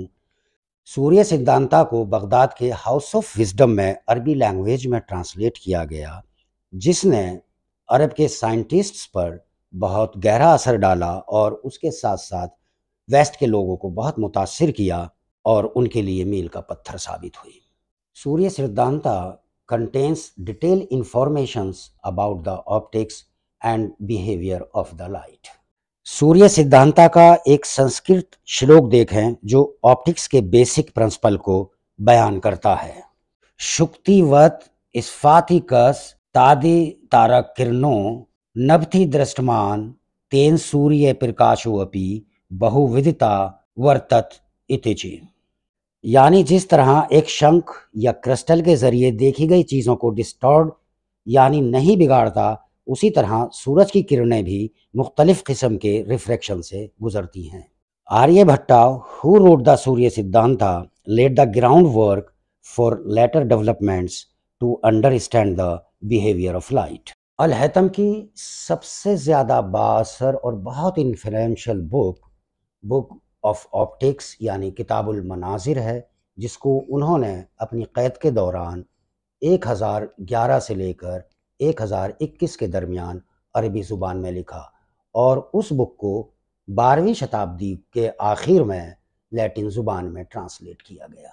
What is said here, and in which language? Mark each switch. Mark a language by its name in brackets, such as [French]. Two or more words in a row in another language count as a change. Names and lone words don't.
[Urdu] سوریہ سدھانتا کو بغداد کے ہاؤس آف وزڈم میں عربی لینگویج میں ٹرانسلیٹ کیا گیا، جس نے عرب کے سائنٹسٹس پر بہت گہرا اثر ڈالا اور اس کے ساتھ ساتھ ویسٹ کے لوگوں کو بہت متاثر کیا اور ان کے لیے میل کا پتھر ثابت ہوئی۔ [English] سوریہ سدھانتا contains detailed informations about the optics and behavior of the light۔ [Urdu] سوریہ سدھانتا کا ایک سنسکرت شلوک دیکھیں جو آپٹکس کے [English] basic principle [Urdu] کو بیان کرتا ہے۔ [Sanskrit] शक्ति वत् स्फाटिकस् तादि तारक करणो नभथि दृष्टमान तेन सूर्य प्रकाशो अपि बहु विदता वर्तत इति, [Urdu] یعنی جس طرح ایک شنکھ یا کرسٹل کے ذریعے دیکھی گئی چیزوں کو ڈسٹارڈ یعنی نہیں بگاڑتا، اسی طرح سورج کی کرنیں بھی مختلف قسم کے ریفریکشن سے گزرتی ہیں۔ [English] آریہ بھٹا who wrote the سوریہ سدھانتا laid the groundwork for later developments to understand the behavior of light۔ [Urdu] الحیثم کی سب سے زیادہ بااثر اور بہت انفلوئنشل بک آف آپٹکس یعنی کتاب المناظر ہے، جس کو انہوں نے اپنی قید کے دوران 1011 سے لے کر 1021 کے درمیان عربی زبان میں لکھا، اور اس بک کو 12ویں شتابدی کے آخر میں لیٹن زبان میں ٹرانسلیٹ کیا گیا۔